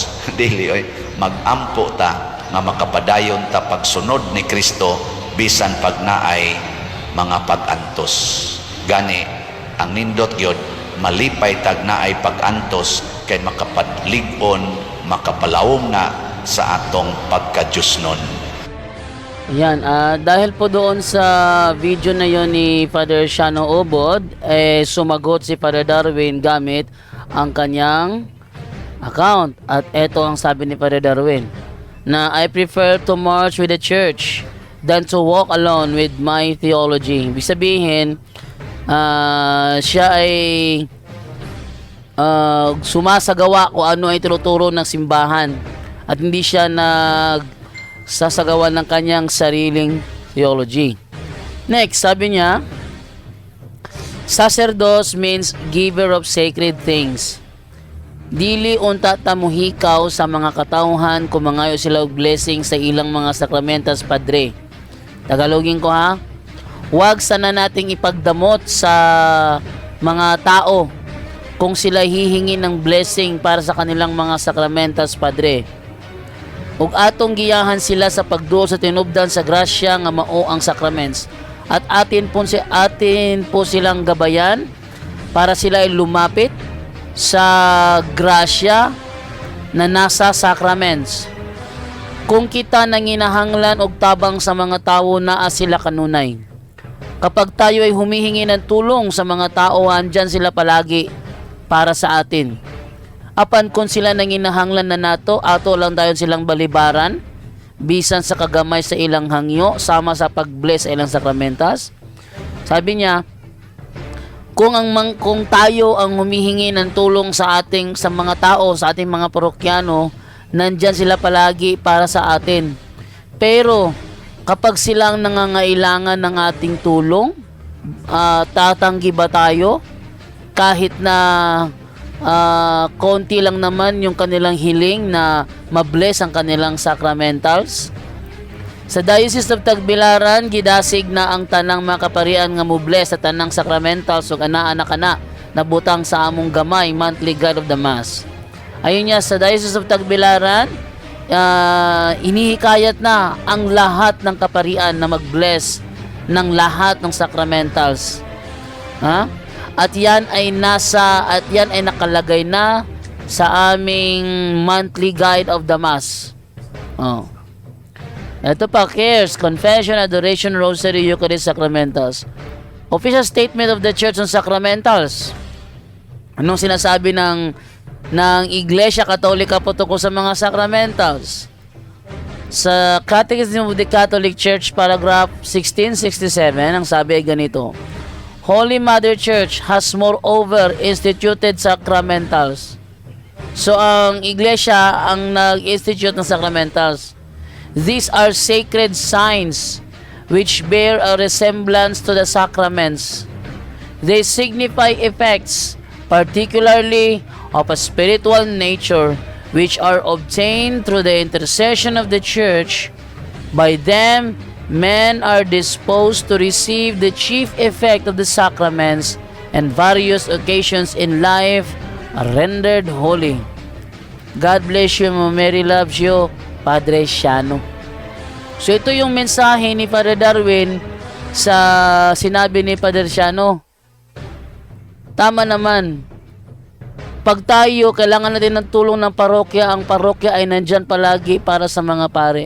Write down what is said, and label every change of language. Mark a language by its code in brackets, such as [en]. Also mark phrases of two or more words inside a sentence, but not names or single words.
[ceb] Dili oy, magampo ta nga makapadayon ta pagsunod ni Kristo bisan pag naay mga pag-antos. Gani ang nindot gyud malipay tag naay pag-antos kay makapadlig-on, makapalawom na sa atong pagka-Diyos nun. [tl] Yan, dahil po doon sa video na yon ni Father Shano Obod, sumagot si Father Darwin gamit ang kanyang account. At eto ang sabi ni Father Darwin, na [en] I prefer to march with the church than to walk alone with my theology. [tl] Ibig sabihin, siya ay sumasagawa kung ano ay tinuturo ng simbahan at hindi siya nagsasagawa ng kanyang sariling theology. Next, sabi niya, [en] sacerdos means giver of sacred things. [ceb] Dili unta tamuhikaw sa mga katauhan kung mangayo sila og blessing sa ilang mga sakramentas, Padre. [tl] Tagalogin ko ha. Huwag sana nating ipagdamot sa mga tao kung sila hihingi ng blessing para sa kanilang mga sakramentas, Padre. [ceb] Ug atong giyahan sila sa pagduol sa tinubdan sa grasya nga mao ang sacraments. [tl] At atin po silang gabayan para sila ay lumapit sa grasya na nasa sacraments. [ceb] Kung kita nanginahanglan og tabang sa mga tao, naa sila kanunay. [tl] Kapag tayo ay humihingi ng tulong sa mga tao, andyan sila palagi para sa atin. [ceb] Apan kung sila nanginahanglan na nato, ato lang dayon silang balibaran, bisan sa kagamay sa ilang hangyo, sama sa pag-bless sa ilang sakramentas. [tl] Sabi niya, kung tayo ang humihingi ng tulong sa mga tao, sa ating mga parokyano, nandyan sila palagi para sa atin. Pero kapag silang nangangailangan ng ating tulong, tatanggi ba tayo? Kahit na konti lang naman yung kanilang hiling na mabless ang kanilang sacramentals. [ceb] Sa Diocese of Tagbilaran, gidasig na ang tanang mga kaparian nga mobless sa tanang sacramentals ug ana-ana nabutang sa among gamay [en] monthly guide of the Mass. [tl] Ayun niya, sa Diocese of Tagbilaran, inihikayat na ang lahat ng kaparian na mag-bless ng lahat ng sacramentals. At yan ay nakalagay na sa aming [en] monthly guide of the Mass. [tl] Ito pa, [en] cares, confession, adoration, rosary, Eucharist, sacramentals. Official statement of the Church on sacramentals. [tl] Anong sinasabi ng Iglesia Katolika po tungkol sa mga sacramentals? Sa Catechism of the Catholic Church, paragraph 1667, ang sabi ay ganito: [en] Holy Mother Church has moreover instituted sacramentals. [tl] So ang Iglesia ang nag-institute ng sacramentals. [en] These are sacred signs which bear a resemblance to the sacraments. They signify effects, particularly of a spiritual nature, which are obtained through the intercession of the Church. By them, men are disposed to receive the chief effect of the sacraments, and various occasions in life are rendered holy. God bless you, Mary loves you, Padre Shano. [tl] So ito yung mensahe ni Father Darwin sa sinabi ni Padre Shano. Tama naman. pag tayo kailangan natin ng tulong ng parokya, ang parokya ay nandyan palagi para sa mga pare.